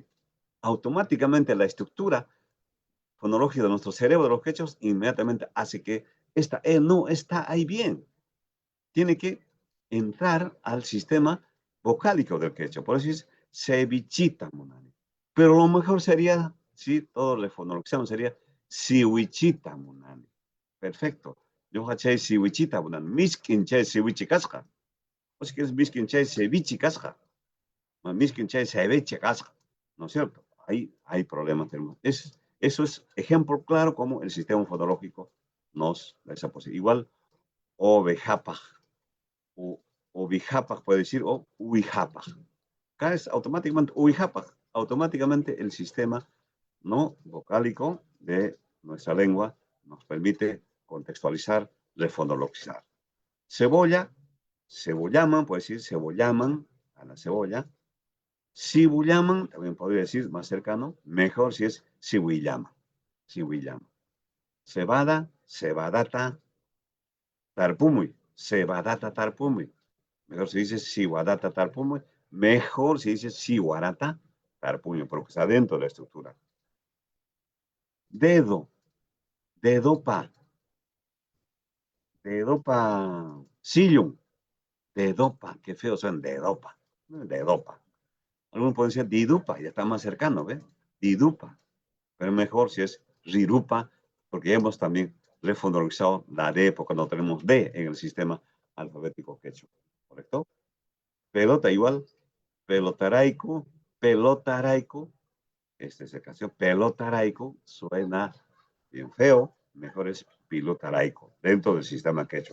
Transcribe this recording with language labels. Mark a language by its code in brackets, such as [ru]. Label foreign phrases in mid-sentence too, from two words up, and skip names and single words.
[es] Automáticamente la estructura fonológica de nuestro cerebro, de los quechos, inmediatamente hace que esta E no está ahí bien. Tiene que entrar al sistema vocálico del quechua. Por eso es [qu] cevichita munani. [es] Pero lo mejor sería, si todos le fonologizamos, sería [qu] siwichita munani. [es] Perfecto. [qu] Yo hachay siwichita munani. Miskin chay siwichi kasqa. [es] O si quieres [qu] miskin chay cevichi kasqa. Miskin chay ceviche kasqa. [es] ¿No es cierto? Ahí hay problemas. Eso es ejemplo claro como el sistema fonológico nos da esa posibilidad. Igual, ovejapaj. O bijapaj puede decir, o uijapaj. Acá es automáticamente uijapaj. Automáticamente el sistema no vocálico de nuestra lengua nos permite contextualizar, refonologizar. Cebolla, cebollaman, puede decir cebollaman a la cebolla. Sibullaman, también podría decir más cercano, mejor si es sibuillama. Cebada, cebadata, tarpumuy, cebadata tarpumuy. Mejor se dice [qu] siwadata tarpumuy, [es] mejor se dice [qu] siwarata tarpumuy, [es] porque está dentro de la estructura. Dedo, [qu] dedopa, sillum, dedopa, [es] qué feo suena, dedopa. Algunos pueden decir didupa, ya está más cercano, ¿ves? Didupa, pero mejor si es rirupa, porque ya hemos también refonologizado la D, porque no tenemos D en el sistema alfabético quechua, ¿correcto? Pelota igual, pelotaraico, esta es el caso, pelotaraico, suena bien feo, mejor es pilotaraico, dentro del sistema quechua.